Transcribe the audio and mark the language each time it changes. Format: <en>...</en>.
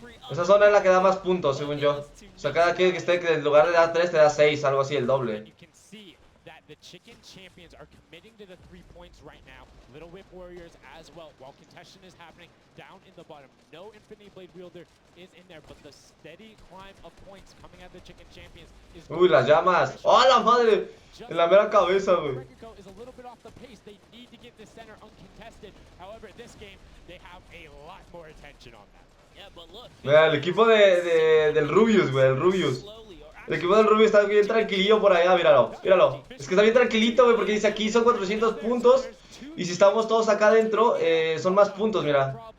<es>Esa zona es la que da más puntos, según yo. O sea, cada que esté en lugar de dar 3 te da 6, algo así, el doble.</es> <en>The chicken champions are committing to the 3 points right now. Little Whip Warriors as well. While contention is happening down in the bottom. No Infinity Blade Wielder is in there, but the steady climb of points coming at the chicken champions is...</en> <es>Uy, las llamas. ¡Oh, la madre! En la mera cabeza, güey.</es> <en>Is a little bit off the pace. They need to get the center uncontested. However, this game, they have a lot more attention on that. Yeah, but look.</en> <es>Mira, el equipo del Rubius, güey, el Rubius. El equipo del Rubio está bien tranquilillo por allá, míralo, míralo. Es que está bien tranquilito, güey, porque dice aquí son 400 puntos. Y si estamos todos acá adentro, son más puntos, mira.</es>